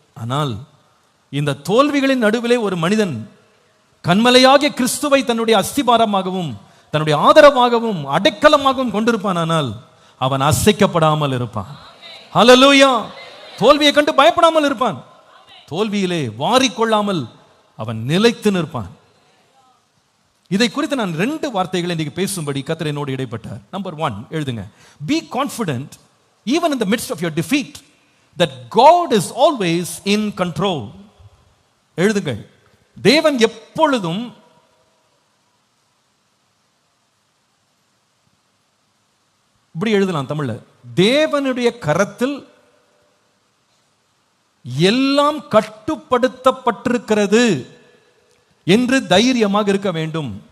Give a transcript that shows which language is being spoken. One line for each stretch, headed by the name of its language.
Tamil: ஆனால் இந்த தோல்விகளின் நடுவிலே ஒரு மனிதன் கண்மலையாகிய கிறிஸ்துவை தன்னுடைய அஸ்திபாரமாகவும் தன்னுடைய ஆதரவாகவும் அடைக்கலமாகவும் கொண்டிருப்பான். ஆனால் அவன் அசைக்கப்படாமல் இருப்பான். ஹல்லேலூயா! தோல்வியை கண்டு பயப்படாமல் இருப்பான். தோல்வியிலே வாரிக்கொள்ளாமல் அவன் நிலைத்து நிற்பான். இதை குறித்து நான் 2 வார்த்தைகளை இன்றைக்கு பேசும்படி கர்த்தர் என்னோடு இடைப்பட்டார். நம்பர் 1 எழுதுங்க.
English: Be confident even in the midst of your defeat that God is always in control.
Tamil: எழுதுங்கள். தேவன் எப்பொழுதும் இப்படி எழுதலாம் தமிழ்ல, தேவனுடைய கரத்தில் எல்லாம் கட்டுப்படுத்தப்பட்டிருக்கிறது என்று தைரியமாக இருக்க வேண்டும்.